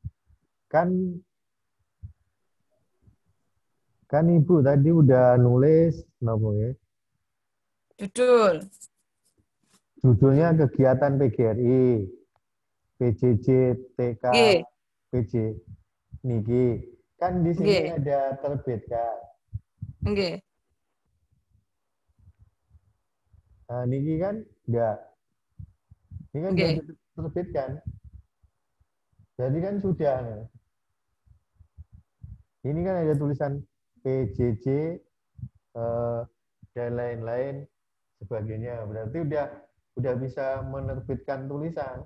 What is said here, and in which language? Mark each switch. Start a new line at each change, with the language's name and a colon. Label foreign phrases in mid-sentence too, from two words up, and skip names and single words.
Indonesian: Kan Ibu tadi udah nulis napa ya? Judul. Judulnya kegiatan PGRI, PJJ, TK, PJ.
Javanese: Niki.
Indonesian: Kan di sini ada terbitkan.
Javanese: Nggih.
Indonesian: Nah, niki kan enggak. Ini kan sudah terbitkan. Jadi kan sudah. Ini kan ada tulisan PJJ dan lain-lain sebagainya. Berarti udah bisa menerbitkan tulisan.